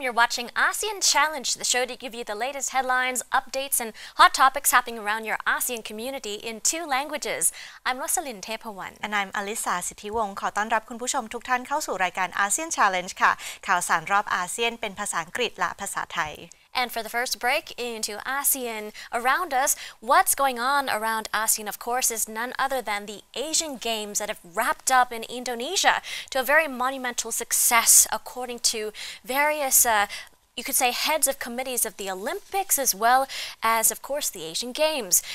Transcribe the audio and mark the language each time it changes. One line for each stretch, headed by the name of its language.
English: You're watching ASEAN Challenge, the show to give you the latest headlines, updates, and hot topics happening around your ASEAN community in 2 languages. I'm Rosalind Tepawan. And I'm
Thai: Alisa สิทธิวงศ์ขอต้อนรับคุณผู้ชมทุกท่านเข้าสู่รายการ ASEAN Challenge ค่ะข่าวสารรอบอาเซียนเป็นภาษาอังกฤษและภาษาไทย
English: And for the first break into ASEAN around us, what's going on around ASEAN, of course, is none other than the Asian Games that have wrapped up in Indonesia to a very monumental success, according to various you could say heads of committees of the Olympics as well as, of course, the Asian Games.